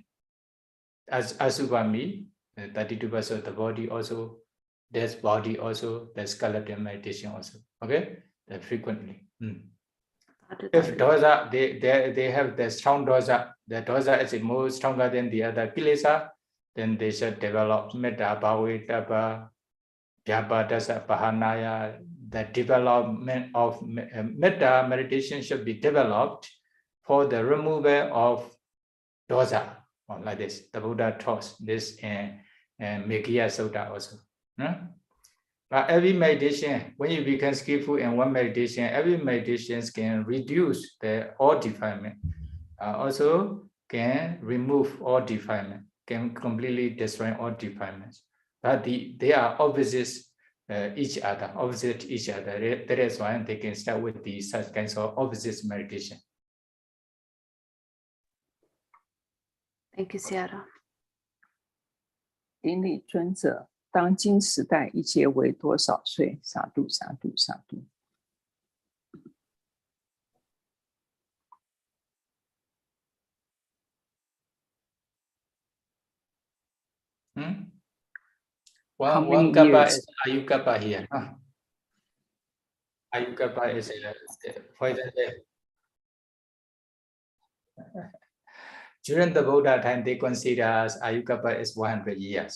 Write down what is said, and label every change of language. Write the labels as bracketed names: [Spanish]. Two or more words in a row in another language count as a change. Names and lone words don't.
[English] As Asubha means 32% of the body also, there's body also, there's skeletal meditation also. Okay, that frequently. If dosa, they have the strong dosa, the dosa is more stronger than the other kilesa, then they should develop [Pali] metta, bhavita, japa, dasa, pahanaya. [English] The development of metta meditation should be developed for the removal of dosa, or like this. The Buddha taught this in Meghiya Sutta also. But every meditation, when you become skillful in one meditation, every meditation can reduce the all defilement. Also can remove all defilement, can completely destroy all defilements. But they are opposite each other. That is why they can start with the such kinds of opposite meditation. Thank you, Sayadaw. [Chinese] 顶礼尊者，当今时代一劫为多少岁？萨度。 [English] One kappa is Ayukappa here. Ayukappa is for example, during the Buddha time, they consider as Ayukappa is 100 years.